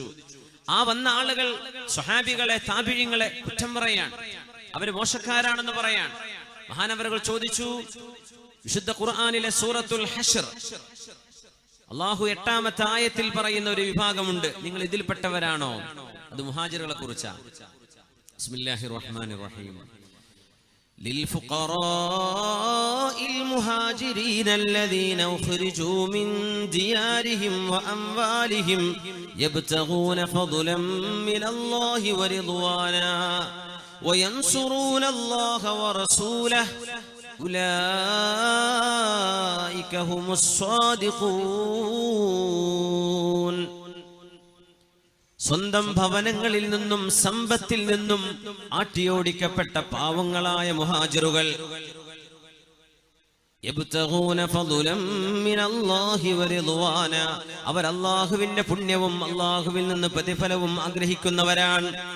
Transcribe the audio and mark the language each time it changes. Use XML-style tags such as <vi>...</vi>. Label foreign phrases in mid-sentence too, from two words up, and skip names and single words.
<ml>ആ വന്ന ആളുകൾ സ്വഹാബികളെ താബിഈങ്ങളെ കുറ്റം പറയാണ്, അവര് മോശക്കാരാണെന്ന് പറയാൻ. മഹാനവറുകൾ ചോദിച്ചു, വിശുദ്ധ ഖുർആനിലെ സൂറത്തുൽ ഹശ്ർ അല്ലാഹു 8-ാമത്തെ ആയത്തിൽ പറയുന്ന ഒരു വിഭാഗമുണ്ട്, നിങ്ങൾ ഇതിൽപ്പെട്ടവരാണോ? അത് മുഹാജിറുകളെ കുറിച്ചാണ്.</ml> <ar>بسم الله الرحمن الرحيم. للفقراء المهاجرين الذين أخرجوا من ديارهم وأموالهم يبتغون فضلا من الله ورضوانا وينصرون الله ورسوله أولئك هم الصادقون.</ar> <ml>സ്വന്തം ഭവനങ്ങളിൽ നിന്നും സമ്പത്തിൽ നിന്നും ആട്ടിയോടിക്കപ്പെട്ട പാവങ്ങളായ മുഹാജിറുകൾ അവർ അല്ലാഹുവിന്റെ പുണ്യവും അല്ലാഹുവിൽ നിന്ന് പ്രതിഫലവും ആഗ്രഹിക്കുന്നവരാണ്.</ml>